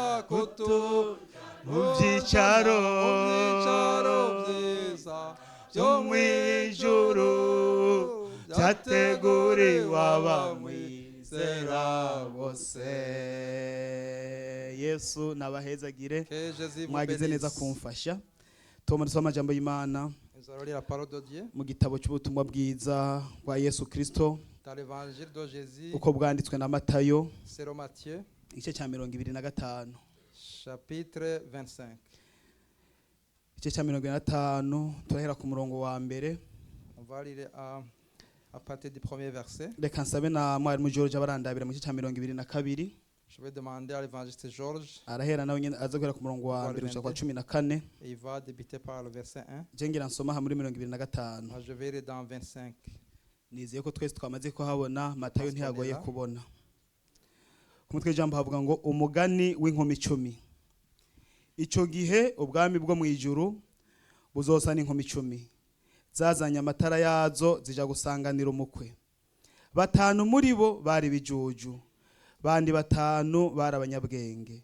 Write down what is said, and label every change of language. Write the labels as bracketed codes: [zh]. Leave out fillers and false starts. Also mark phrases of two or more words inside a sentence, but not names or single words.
[rw] mu byicaro byiza byo mu ijuru byateguriwe abamwizera bose. Yesu nabahezagire [fr] Que Jésus vous [rw] mwagize neza [fr] bénisse. [rw] kumfasha. Toma dusoma amajambo y'Imana [fr] Nous allons lire la parole de Dieu [rw] mu gitabo cy'ubutumwa bwiza bwa Yesu Kristo [fr] dans l'évangile de Jésus, [rw] uko bwanditswe na Matayo [fr] c'est Matthieu, [rw] igice cya 25. [fr] chapitre 25. [rw] Igice cya 25 turahera ku murongo wa mbere. [fr] On va lire à partir du premier verset. [rw] Reka nsabe na mwarimu George abarandabira mu gice cya 22. [fr] Je vais demander à l'évangéliste Georges [rw] Arahera nawe nyine aza guhera ku murongo wa mbere gushika kwa 14. [fr] et il va débuter par le verset 1. [rn] Je ngira nsoma muri 25. [fr] Moi, je vais lire dans 25. [rw] Nizeye ko twese twamaze kuhabona. Matayo [fr] Parce qu'on [rw] ntiyagoye [fr] est là. [rw] kubona. Ku mutwe w'ijambo havuga ngo umugani w'inkumi 10. [rn] Ico gihe ubwami bwo mu ijuru buzosa n'inkumi 10 zazanye amatara yazo zija gusanganira umukwe. 5 muri bo bari bijuju, bandi 5 bari abanyabwenge.